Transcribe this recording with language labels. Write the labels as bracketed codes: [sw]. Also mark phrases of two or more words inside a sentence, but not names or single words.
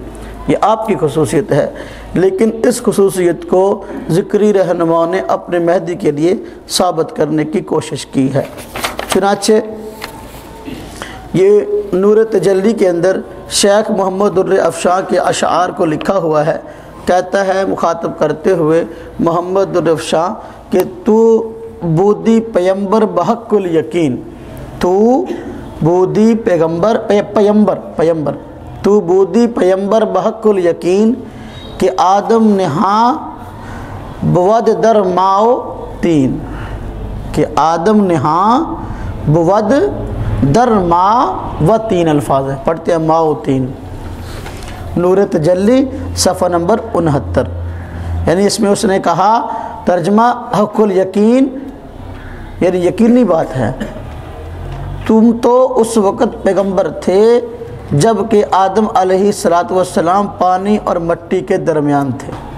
[ur] یہ آپ کی خصوصیت ہے، لیکن اس خصوصیت کو ذکری رہنماؤں نے اپنے مہدی کے لیے ثابت کرنے کی کوشش کی ہے. چنانچہ یہ نور تجلی کے اندر شیخ محمد در افشاں کے اشعار کو لکھا ہوا ہے. کہتا ہے مخاطب کرتے ہوئے محمد در افشاں کہ [fa] تو بودی پیمبر بحق الیقین، تو بودی پیمبر تو بودی پیمبر بحق الیقین کہ آدم نہاں بود در ماؤ تین، کہ آدم نہاں بود در ما و تین [ur] الفاظ ہیں، پڑھتے ہیں ما و تین. نور تجلی صفحہ نمبر 69. یعنی اس میں اس نے کہا ترجمہ [ar] حق الیقین [ur] یعنی یقینی بات ہے، تم تو اس وقت پیغمبر تھے جب کہ آدم [ar] علیہ السلام [ur] پانی اور مٹی کے درمیان تھے.